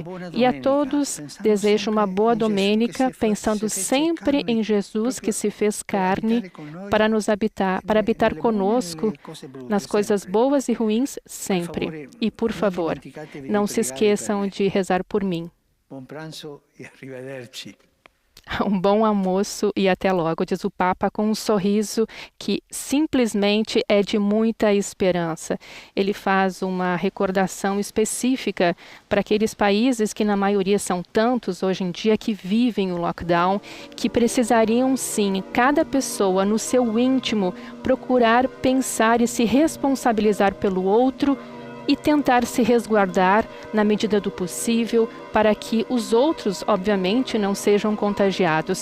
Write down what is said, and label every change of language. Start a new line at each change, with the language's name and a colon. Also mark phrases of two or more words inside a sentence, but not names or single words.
Portuguese: E a todos desejo uma boa domênica, pensando sempre em Jesus que se fez carne para nos habitar, para habitar conosco nas coisas boas e ruins sempre. E, por favor, não se esqueçam de rezar por mim.
Italian: Buon pranzo e arrivederci.
Portuguese: Um bom almoço e até logo, diz o Papa com um sorriso que simplesmente é de muita esperança. Ele faz uma recordação específica para aqueles países que na maioria são tantos hoje em dia que vivem o lockdown, que precisariam sim, cada pessoa no seu íntimo, procurar pensar e se responsabilizar pelo outro e tentar se resguardar na medida do possível para que os outros, obviamente, não sejam contagiados.